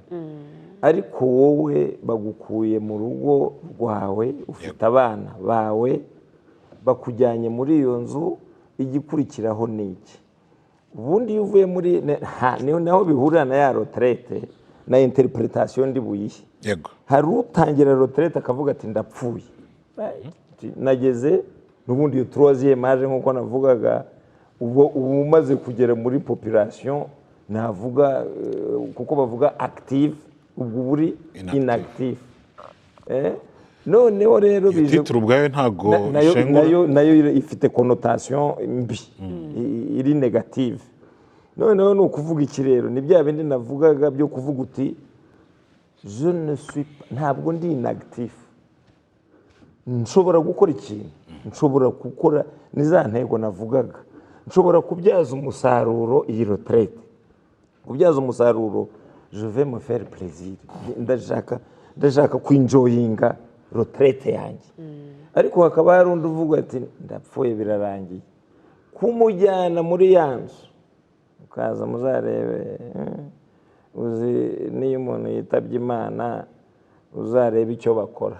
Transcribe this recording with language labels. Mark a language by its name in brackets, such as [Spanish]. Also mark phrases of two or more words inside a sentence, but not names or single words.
[Kinyarwanda] ariko wowe bagukuye mu rugo rwawe, ufite abana bawe, bakujyanye muri iyo nzu, igikurikiraho ni iki? Ubundi iyo uvuye muri naho bihurira na ya retraite na interpretation ndi buyihe. yego, hari utangira retraite akavuga ati ndapfuye, nageze n'ubundi iyo [French] troisième âge [Kinyarwanda] nk'uko navugaga, ubu umaze kugera muri population navuga, kuko bavuga active, ubwo buri inactive. Noneho rero titre ubwayo ntago nayo ifite connotation mbi, iri negative. noneho ni ukuvuga iki rero? Ni bya bindi navugaga byo kuvuga uti [French] je ne suis [Kinyarwanda] ntabwo ndi inactive, nshobora gukora ikintu, nshobora gukora ni za ntego navugaga, nshobora kubyaza umusaruro iyi retraite, kubyaza umusaruro [French] je vais me faire plaisir, [Kinyarwanda] ndashaka kwinjoyinga retraite yanjye. ariko hakaba hari undi uvuga ati ndapfuye birarangiye, kumujyana muri ya nzu, ukaza muzarebe, uzi niyo umuntu yitabye Imana uzarebe icyo bakora.